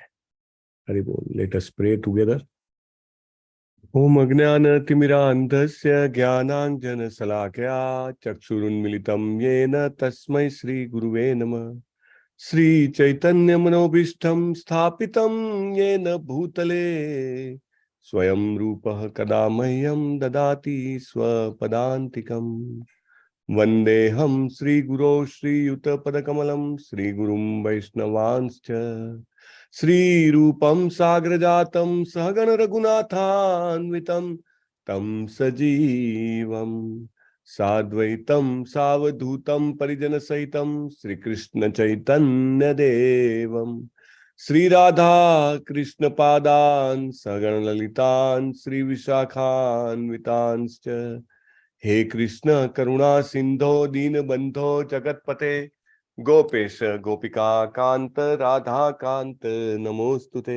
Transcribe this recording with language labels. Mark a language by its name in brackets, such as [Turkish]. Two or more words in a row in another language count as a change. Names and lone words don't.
[Gujarati] હરિ બોલ. [English] let us pray together. [Sanskrit] ओम अज्ञानतिमिरांधस्य ज्ञानांजनशलाकया चक्षुरुन्मिलितं येन तस्मै श्री गुरुवे नमः. श्री चैतन्यमनोभीष्टं स्थापितं येन भूतले स्वयं रूपः कदा मह्यं ददाति स्वपदान्तिकम्. वन्देऽहं श्रीगुरो श्रीयुतपदकमलं श्रीगुरुं वैष्णवांश्च श्रीरूपं साग्रजातं सहगण रघुनाथान्वितं तं सजीवं साद्वैतं सावधूतं परिजनसहितं श्रीकृष्ण चैतन्यदेवं श्रीराधा कृष्णपादान् सहगण ललितान् श्रीविशाखान्वितांश्च हे कृष्ण करुणा सिंधो दीनबंधो जगतपते गोपेश गोपिका कांत राधा कांत नमोस्तुते.